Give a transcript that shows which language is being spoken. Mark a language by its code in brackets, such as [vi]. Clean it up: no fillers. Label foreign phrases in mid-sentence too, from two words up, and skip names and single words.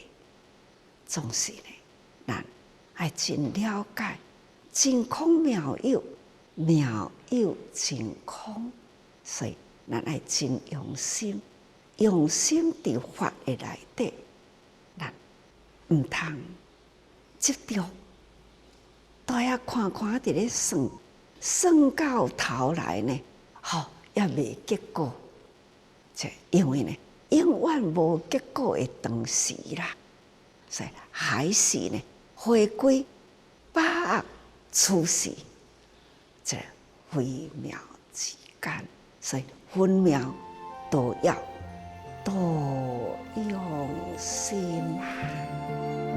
[nan] 总是呢，咱爱真了解真空妙有，妙有真空，所以咱爱真用心，用心伫法的内底，咱毋通执着，都遐看看伫咧算，算到头来呢，也未结果，就因为呢，永远无结果的当时啦，所以还是呢，回归把握此时，这微妙之间，所以分秒都要多用心啊。